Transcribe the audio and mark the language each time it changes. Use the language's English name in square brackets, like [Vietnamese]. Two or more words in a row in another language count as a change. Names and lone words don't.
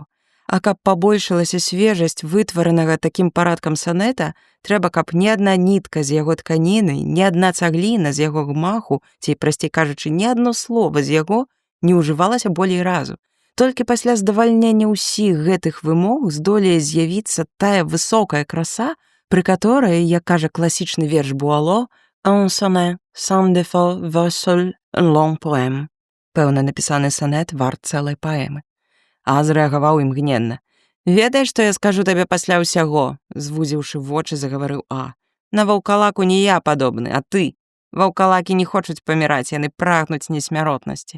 [Belarusian] А каб пабольшылася свежасць вытваранага такім парадкам санета, трэба, каб ні адна нітка з яго тканіны, ні адна цагліна з яго гмаху, ці, прасцей кажучы, ні адно слова з яго не ўжывалася болей разу. Толькі пасля здавальнення ўсіх гэтых вымог здолее з'явіцца тая высокая краса, пры которой, як кажа класічны верш Буало, [French] «Un sonnet sans défaut vaut seul un long poème». [Belarusian] Пэўна, напісаны санет варт цэлай паэмы. А зрэагаваў імгненна. «Ведаеш, што я скажу табе пасля ўсяго?» Звузіўшы вочы, загаварыў А. «На ваўкалаку не я падобны, а ты. Ваўкалакі не хочуць паміраць, яны прагнуць несмяротнасці.